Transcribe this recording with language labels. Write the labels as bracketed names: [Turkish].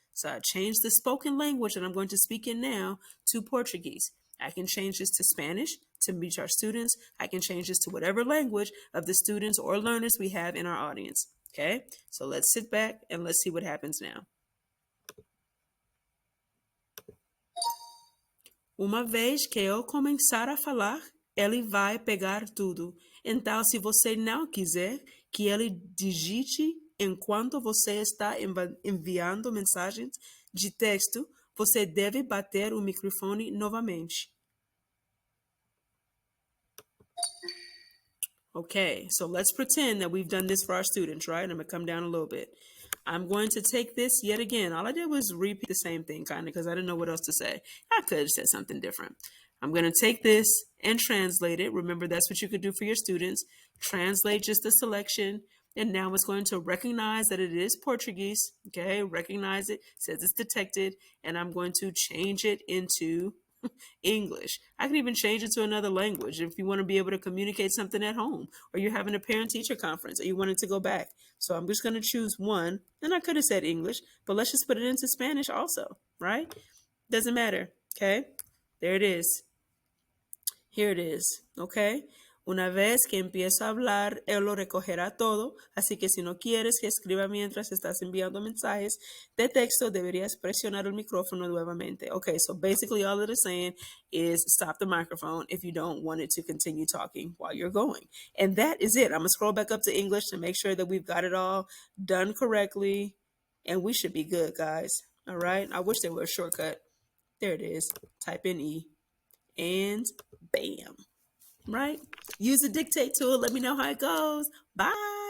[English] So I changed the spoken language that I'm going to speak in now to Portuguese. I can change this to Spanish to reach our students. I can change this to whatever language of the students or learners we have in our audience. Okay, so let's sit back and let's see what happens now. [Portuguese] Uma vez que eu começar a falar, ele vai pegar tudo. Então, se você não quiser que ele digite enquanto você está enviando mensagens de texto, você deve bater o microfone novamente. [English] Okay, so let's pretend that we've done this for our students, right? I'm going to come down a little bit. I'm going to take this yet again. All I did was repeat the same thing, kind of, because I didn't know what else to say. I could have said something different. I'm going to take this and translate it. Remember, that's what you could do for your students. Translate just the selection. And now it's going to recognize that it is Portuguese. Okay, recognize it, says it's detected. And I'm going to change it into English. I can even change it to another language if you want to be able to communicate something at home or you're having a parent teacher conference or you wanted to go back. So I'm just going to choose one. And I could have said English, but let's just put it into Spanish also, right? Doesn't matter. Okay. There it is. Here it is. Okay. [Spanish] Una vez que empiezo a hablar, él lo recogerá todo, así que si no quieres que escriba mientras estás enviando mensajes de texto, deberías presionar el micrófono nuevamente. [English] Okay, so basically all it is saying is stop the microphone if you don't want it to continue talking while you're going. And that is it. I'm going to scroll back up to English to make sure that we've got it all done correctly, and we should be good, guys. All right, I wish there were a shortcut. There it is. Type in E, and bam. Right? Use the dictate tool. Let me know how it goes. Bye.